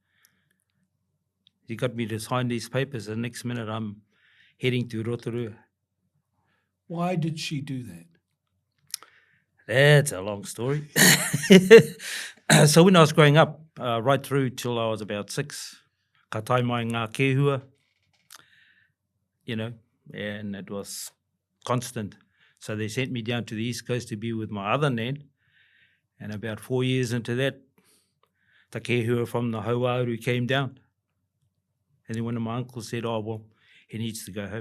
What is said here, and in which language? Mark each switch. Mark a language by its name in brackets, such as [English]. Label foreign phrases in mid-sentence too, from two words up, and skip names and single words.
[English] He got me to sign these papers, and next minute I'm heading to Rotorua. Why did she do that? That's a long story. So when I was growing up, right through till I was about 6, [Māori] ka tai mai ngā kēhua, [English] you know, and it was constant. So they sent me down to the East Coast to be with my other nan, and about 4 years into that, the kēhua from the Hauauru came down. And then one of my uncles said, "Oh, well, he needs to go home."